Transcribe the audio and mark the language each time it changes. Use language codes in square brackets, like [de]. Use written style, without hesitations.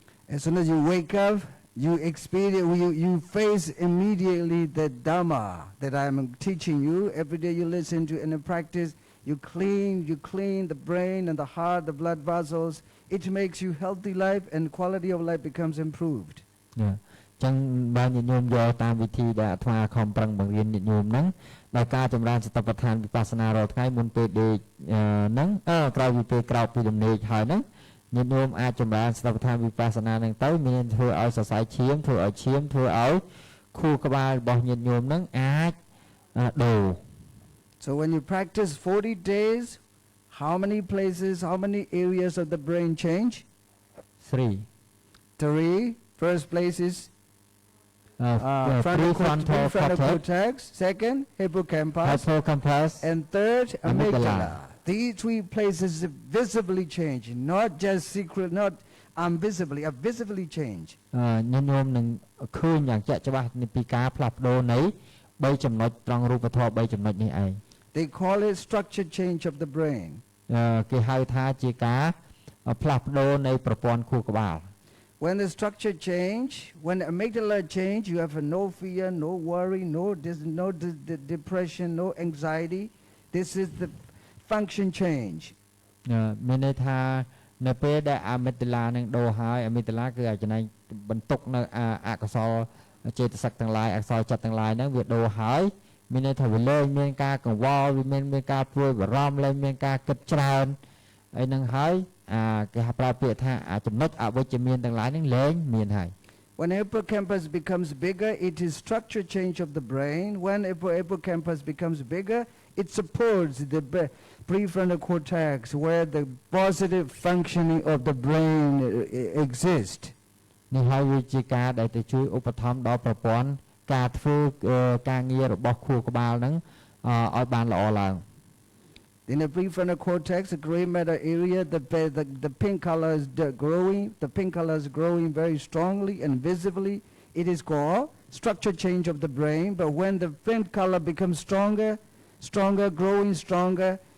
[en] As soon as you wake up, you experience, you face immediately the Dhamma that I'm teaching you. Every day you listen to and practice. You clean the brain and the heart, the blood vessels. It makes you healthy life and quality of life becomes improved. Yeah. [km] ចឹងបើញាតិញោមយកតាមវិធីដែលអាត្មាខំប្រឹងបង្រៀនញាតិញោមហ្នឹងដោយការចម្រើនសតិប្បដ្ឋានវិបស្សនារាល់ថ្ងៃមុនពេលដេកហ្នឹងក្រោយពីពេលក្រោកពីដំណេកហើយហ្នឹងញាតិញោមអាចចម្រើនសតិប្បដ្ឋានវិបស្សនាហ្នឹងទៅមានធ្វើឲ្យសរសៃឈាមធ្វើឲ្យឈាមធ្វើឲ្យខួរក្បាលរបស់ញាតិញោមហ្នឹងអាចដូរ [en] So when you practice 40 days, how many places, how many areas of the brain change? 3. First place is frontal cortex. Second, hippocampus. And third, amygdala. These 3 places visibly change, not just secret, not unvisibly, visibly change. [km] ញាតិញោមនឹងឃើញយ៉ាងជាក់ច្បាស់ពីការផ្លាស់ប្ដូរនៃ3ចំណុចត្រង់រូបធម៌3ចំណុចនេះឯង [en] They call it structure change of the brain. [km] គេហៅថាជាការផ្លាស់ប្ដូរនៃប្រព័ន្ធខួរក្បាល [en] When the structure change, when the amygdala change, you have no fear, no worry, no depression, no anxiety. This is the function change. [km] មានន័យថានៅពេលដែលអាមីតាឡានឹងដូរហើយអាមីតាឡាគឺអាចណៃបន្ទុកនៅអកុសលចេតសិកទាំងឡាយអកុសលចិត្តទាំងឡាយហ្នឹងវាដូរហើយមានន័យថាវាលែងមានការកង្វល់វាមានការព្រួយបារម្ភលែងមានការគិតច្រើនអីហ្នឹងហើយគេហៅប្រើពាក្យថាចំណុចអវិជ្ជមានទាំងឡាយហ្នឹងលែងមានហើយ [en] When hippocampus becomes bigger, it is structure change of the brain. When hippocampus becomes bigger, it supports the prefrontal cortex where the positive functioning of the brain exists. [km] នេះហើយវាជាការដែលទៅជួយឧបត្ថម្ភដល់ប្រព័ន្ធការធ្វើការងាររបស់ខួរក្បាលហ្នឹងឲ្យបានល្អឡើង [en] In the prefrontal cortex, the gray matter area, the pink color is growing. The pink color is growing very strongly and visibly. It is called structure change of the brain. But when the pink color becomes stronger, growing stronger,